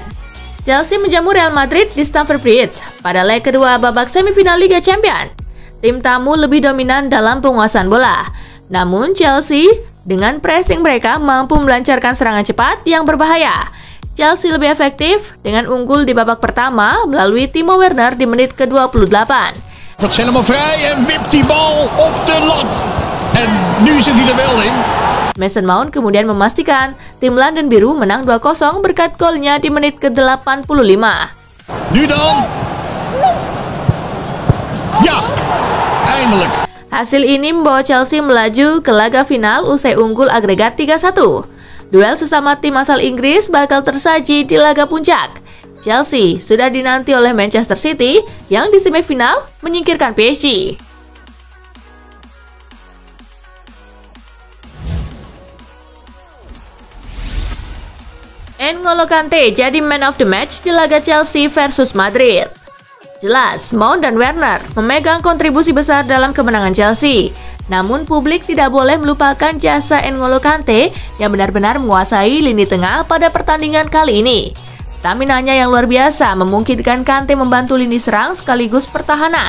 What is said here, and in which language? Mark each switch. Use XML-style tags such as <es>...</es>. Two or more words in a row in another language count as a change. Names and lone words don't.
<id>Chelsea menjamu Real Madrid di Stamford Bridge pada leg kedua babak semifinal Liga Champions. Tim tamu lebih dominan dalam penguasaan bola. Namun Chelsea dengan pressing mereka mampu melancarkan serangan cepat yang berbahaya. Chelsea lebih efektif dengan unggul di babak pertama melalui Timo Werner di menit ke-28.</id> <nl>Wordt helemaal vrij en wipt die bal op de lat. En nu zit hij er wel in.</nl> <id>Mason Mount kemudian memastikan tim London Biru menang 2-0 berkat golnya di menit ke-85.</id> <nl>Nu dan. Ja, eindelijk.</nl> <id>Hasil ini membawa Chelsea melaju ke laga final usai unggul agregat 3-1. Duel sesama tim asal Inggris bakal tersaji di laga puncak. Chelsea sudah dinanti oleh Manchester City yang di semifinal menyingkirkan PSG. N'Golo Kante jadi</id> <en>man of the match</en> <id>di laga Chelsea versus Madrid. Jelas, Mount dan Werner memegang kontribusi besar dalam kemenangan Chelsea. Namun publik tidak boleh melupakan jasa N'Golo Kante yang benar-benar menguasai lini tengah pada pertandingan kali ini. Staminanya yang luar biasa memungkinkan Kante membantu lini serang sekaligus pertahanan.</id>